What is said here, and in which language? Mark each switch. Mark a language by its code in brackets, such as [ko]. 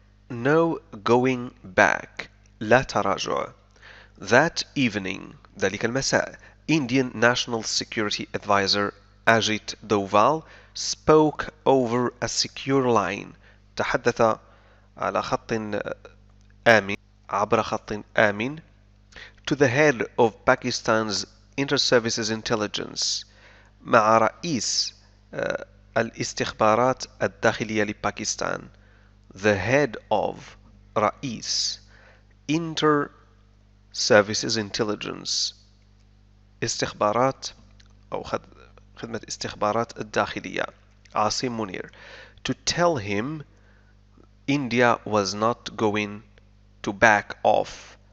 [en] No going back [ar] لا تراجع. [en] That evening [ar] ذلك المساء [en] Indian National Security Advisor Ajit Doval spoke over a secure line. [ar] تحدث على خط آمن عبر خط آمن [en] to the head of Pakistan's Inter-Services Intelligence [ar] مع رئيس الاستخبارات الداخلية لباكستان. [en] The head of رئيس Inter-Services Intelligence [ar] استخبارات أو خدمة استخبارات الداخلية [en] Asim Munir to tell him India was not going to back off.